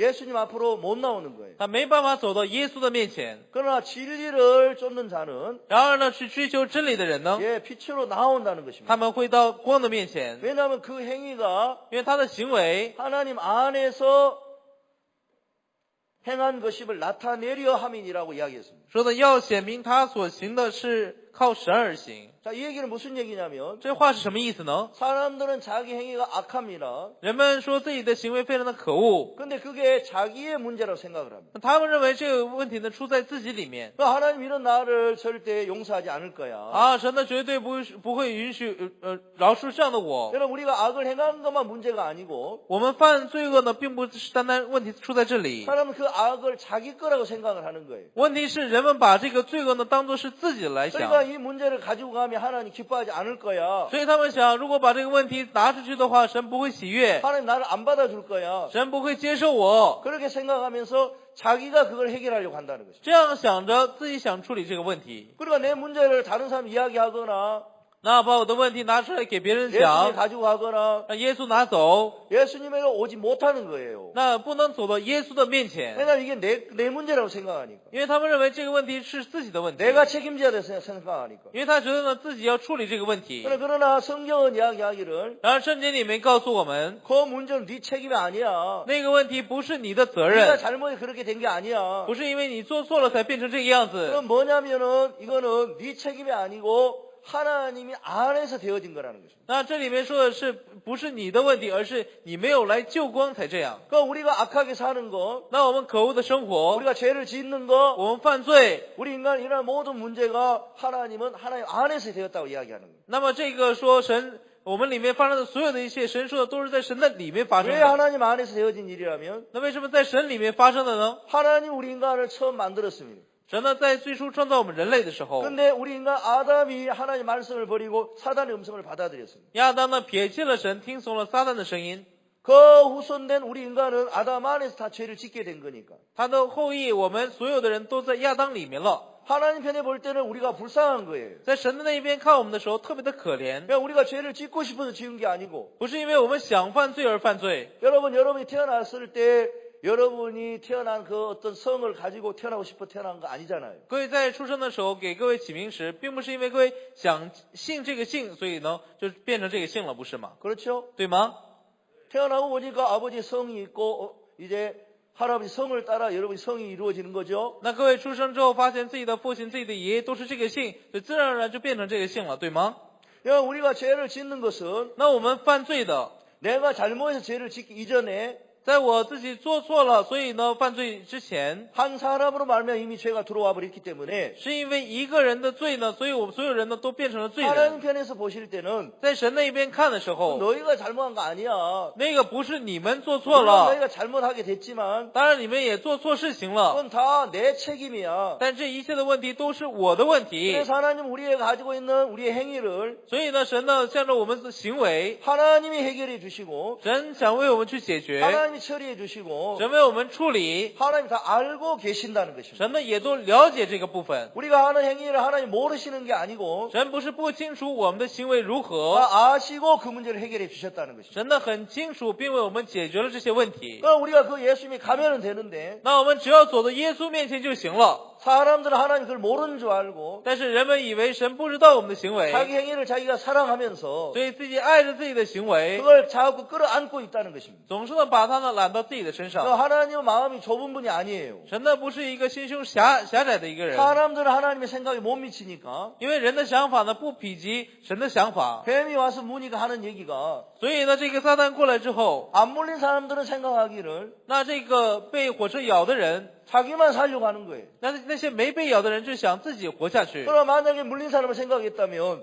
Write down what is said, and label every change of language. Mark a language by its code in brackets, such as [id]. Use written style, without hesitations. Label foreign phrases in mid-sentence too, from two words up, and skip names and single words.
[ko] 예수님 앞으로 못 나오는 거예요. [zh] 他没办法走到耶稣的面前。 [ko] 그러나 진리를 쫓는 자는 [zh] 然而呢，去追求真理的人呢， [ko] 예, 빛으로 나온다는 것입니다. [zh] 他们会到光的面前， [ko] 왜냐하면 그 행위가 [zh] 因为他的行为 [ko] 하나님 안에서 행한 것임을 나타내려 함이니라고 이야기했습니다. [zh] 说的要显明他所行的是靠神而行。 [ko] 자, 이 얘기는 무슨 얘기냐면 [zh] 这话是什么意思呢？ [ko] 사람들은 자기 행위가 악합니다. [zh] 人们说自己的行为非常的可恶， [ko] 근데 그게 자기의 문제라고 생각을 합니다. [zh] 他们认为这个问题呢出在自己里面。 [ko] 하나님 이런 나를 절대 용서하지 않을 거야. [zh] 神呢绝对不会允许饶恕这样的我。 [ko] 여러분 우리가 악을 행한 것만 문제가 아니고 [zh] 我们犯罪恶呢，并不是单单问题出在这里， [ko] 사람은 그 악을 자기 거라고 생각을 하는 거예요. [zh] 问题是人们把这个罪恶呢当作是自己来想， [ko] 그러니까 이 문제를 가지고 가면 하나님 기뻐하지 않을 거야. [zh] 所以他们想，如果把这个问题拿出去的话，神不会喜悦， [ko] 하나님 나를 안 받아줄 거야. [zh] 神不会接受我。 [ko] 그렇게 생각하면서 자기가 그걸 해결하려고 한다는 것이죠. [zh] 这样想着自己想处理这个问题， [ko] 그러니까 내 문제를 다른 사람 이야기하거나 [zh] 那把我的问题拿出来给别人 [ko] 예수님 [zh] 讲， [ko] 가지고 가거나 [zh] 让耶稣拿走， [ko] 예수님에게 오지 못하는 거예요. [zh] 那不能走到耶稣的面前， [ko] 왜냐하면 이게 내 문제라고 생각하니까. [zh] 因为他们认为这个问题是自己的问题， [ko] 내가 책임져야 돼 생각하니까. [zh] 因为他觉得呢自己要处理这个问题。 [ko] 그러나 성경은 이야기하기를 [zh] 然而圣经里面告诉我们， [ko] 그 문제는 네 책임이 아니야. [zh] 那个问题不是你的责 [ko] 네가 [zh] 任， [ko] 잘못이 그렇게 된 게 아니야. [zh] 不是因为你做错了才变成这个样子， [ko] 그럼 뭐냐면은 이거는 네 책임이 아니고 하나님이 안에서 되어진 거라는 것입니다. [zh] 那这里面说的是不是你的问题，而是你没有来救光才这样。 [ko] 그러니까 우리가 악하게 사는 거, [zh] 那我们可恶的生活， [ko] 우리가 죄를 짓는 거, [zh] 我们犯罪， [ko] 우리 인간이 일어난 모든 문제가 하나님 안에서 되었다고 이야기하는 거예요. [zh] 那么这个说神，我们里面发生的所有的一切，神说的都是在神的里面发生 [ko] 왜 [zh] 的。 [ko] 하나님 안에서 되어진 일이라면 [zh] 那为什么在神里面发生的呢？ [ko] 하나님 우리 인간을 처음 만들었습니다. [zh] 神呢，在最初创造我们人类的时候， [ko] 근데 우리 인간 아담이 하나님 말씀을 버리고 사단의 음성을 받아들였습니다. [zh] 亚当呢撇弃了神，听从了撒旦的声音。 [ko] 그 후손된 우리 인간은 아담 안에서 다 죄를 짓게 된 거니까. [zh] 他的后裔，我们所有的人都在亚当里面了。 [ko] 하나님 편에 볼 때는 우리가 불쌍한 거예요. [zh] 在神的那一边看我们的时候，特别的可怜， [ko] 그냥 우리가 죄를 짓고 싶어서 지은 게 아니고. [zh] 不是因为我们想犯罪而犯罪。 [ko] 여러분이 태어났을 때 여러분이 태어난 그 어떤 성을 가지고 태어나고 싶어 태어난 거 아니잖아요. [zh] 各位在出生的时候给各位起名时，并不是因为各位想姓这个姓，所以呢就变成这个姓了，不是吗？ [ko] 그렇죠? [zh] 对吗？ [ko] 태어나고 보니까 아버지 성이 있고 이제 할아버지 성을 따라 여러분이 성이 이루어지는 거죠. [zh] 那各位出生之后发现自己的父亲、自己的爷爷都是这个姓，所以自然而然就变成这个姓了，对吗？ [ko] 우리가 죄를 짓는 것은 [zh] 那我们犯罪的， [ko] 내가 잘못해서 죄를 짓기 이전에 [zh] 在我自己做错了，所以呢犯罪之前， [ko] 한 사람으로 말미암아 이미 죄가 들어와 버렸기 때문에 [zh] 是因为一个人的罪呢，所以我们所有人呢都变成了罪 [ko] 하나님 [zh] 人。 [ko] 편에서 보실 때는 [zh] 在神那一边看的时候， [ko] 너희가 잘못한 거 아니야. [zh] 那个不是你们做错 [ko] 물론 [zh] 了， [ko] 너희가 잘못하게 됐지만 [zh] 当然你们也做错事情了， [ko] 그건 다 내 책임이야. [zh] 但这一切的问题都是我的问题。 [ko] 그래서 하나님 우리가 가지고 있는 우리의 행위를 [zh] 所以呢，神呢向着我们的行为， [ko] 하나님이 해결해 주시고 [zh] 神想为我们去解决， [ko] 하나님이 처리해 주시고 [zh] 神为我们处理， [ko] 하나님 다 알고 계신다는 것입니다. [zh] 神呢也都了解这个部分。 [ko] 우리가 하는 행위를 하나님 모르시는 게 아니고 [zh] 神不是不清楚我们的行为如何， [ko] 다 아시고 그 문제를 해결해 주셨다는 것입니다. [zh] 神呢很清楚，并为我们解决了这些问题。 [ko] 그러니까 우리가 그 예수님이 가면 되는데 [zh] 那我们只要走到耶稣面前就行了。 [ko] 사람들은 하나님 그걸 모르는 줄 알고 [zh] 但是人们以为神不知道我们的行为， [ko] 자기 행위를 자기가 사랑하면서 [zh] 所以自己爱着自己的行为， [ko] 그걸 자꾸 끌어안고 있다는 것입니다. [zh] 总是呢把它呢揽到自己的身 [ko] 그 [zh] 上。 [ko] 하나님은 마음이 좁은 분이 아니에요. [zh] 神呢不是一个心胸狭窄的一个人， [ko] 사람들은 하나님의 생각에 못 미치니까 [zh] 因为人的想法呢不匹及神的想法， [ko] 뱀이 와서 무니가 하는 얘기가 [zh] 所以呢这个撒旦过来之后， [ko] 안 물린 사람들은 생각하기를 [zh] 那这个被火车咬的人， [ko] 자기만 살려고 하는 거예요. [zh] 那些没被咬的人就想自己活下去。 [ko] 그럼 만약에 물린 사람을 생각했다면